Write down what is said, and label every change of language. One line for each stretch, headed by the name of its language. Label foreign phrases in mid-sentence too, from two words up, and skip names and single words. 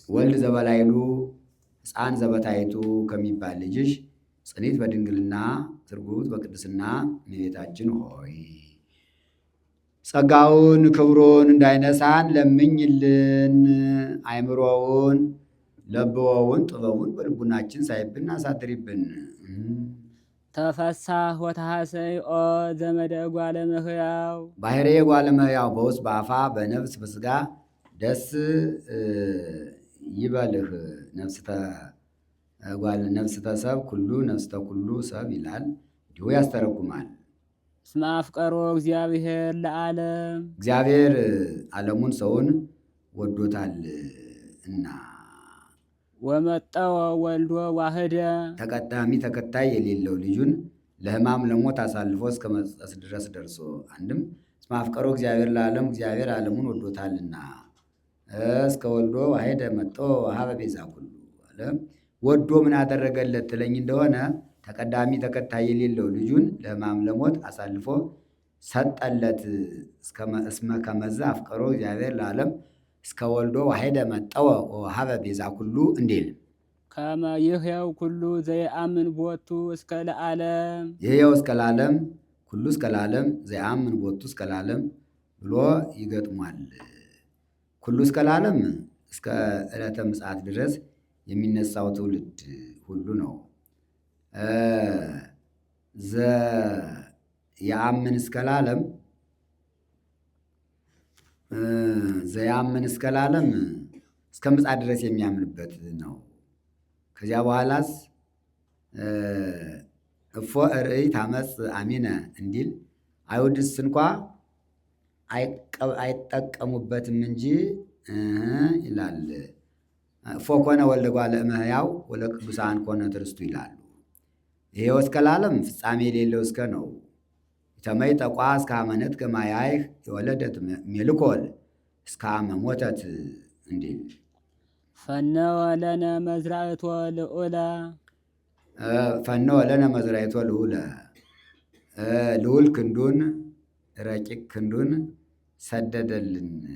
Geez: ወልድ ዘበላይሉ ሕፃን ዘበታይቱ
Amharic: ከሚባል ልጅሽ ጽኒት በድንግልና ትርጉት በቅድስና እመቤታችን ሆይ ጸጋውን ክብሩን እንዳይነሳን ለምኝልን። አይምሮውን ለብወውን ጥበቡን በልቡናችን ሳይብን አሳድሪብን።
Geez: ተፈሳህ ወተሐሰይ ኦ ዘመደ እጓለ እመሕያው
Amharic: ባሕርየ እጓለ እመሕያው በውስጥ በአፋ በነፍስ በሥጋ ደስ ይበልህ።
Geez: ነፍስተ ሰብ ኩሉ ነፍስተ ኩሉ ሰብ
Amharic: ይላል። እንዲሁ ያስተረጉማል።
Geez: እስመ አፍቀሮ እግዚአብሔር ለዓለም
Amharic: እግዚአብሔር ዓለሙን ሰውን ወዶታል እና
Geez: ወመጠወ ወልዶ ዋህደ
Amharic: ተቀዳሚ ተከታይ የሌለው ልጁን ለሕማም ለሞት አሳልፎ እስከ መስጠት ድረስ ደርሶ አንድም
Geez: እስመ አፍቀሮ እግዚአብሔር ለዓለም
Amharic: እግዚአብሔር ዓለሙን ወዶታልና
Geez: እስከ ወልዶ ዋህደ መጦ ወሀበ ቤዛ ኩሉ
Amharic: አለ። ወዶ ምን አደረገለት ትለኝ እንደሆነ ተቀዳሚ ተከታይ የሌለው ልጁን ለሕማም ለሞት አሳልፎ ሰጠለት።
Geez: እስመ ከመዘ አፍቀሮ እግዚአብሔር ለዓለም እስከ ወልዶ ዋሕደ መጠወ ወሀበ ቤዛ ኩሉ
Amharic: እንዲል
Geez: ከመ ይሕየው ኩሉ ዘየአምን ቦቱ እስከ ለዓለም ይሕየው እስከ ለዓለም ኩሉ እስከ ለዓለም ዘየአምን ቦቱ እስከ ለዓለም
Amharic: ብሎ ይገጥሟል። ኩሉ እስከ ለዓለም እስከ ዕለተ ምጽአት ድረስ የሚነሳው ትውልድ ሁሉ ነው።
Geez: ዘየአምን እስከ ለዓለም ዘያምን እስከ ለዓለም
Amharic: እስከ ምጽአት ድረስ የሚያምንበት ነው። ከዚያ በኋላስ
Geez: እፎ ርእይ ታመጽ አሚነ
Amharic: እንዲል አይሁድስ እንኳ አይጠቀሙበትም እንጂ ይላል።
Geez: እፎ ኮነ ወልደ እጓለ እመሕያው ወለቅዱሳን ኮነ ትርስቱ
Amharic: ይላሉ። ይሄው እስከ ለዓለም ፍጻሜ የሌለው እስከ ነው። ተመይ ጠቋ እስከ አመነት ከማያይህ የወለደት ሜልኮል እስከ አመ ሞተት እንዲል
Geez: ፈነወ ለነ መዝራእቶ ልዑለ ፈነወ ለነ መዝራእቶ ልዑለ
Amharic: ልዑል ክንዱን ረቂቅ ክንዱን ሰደደልን።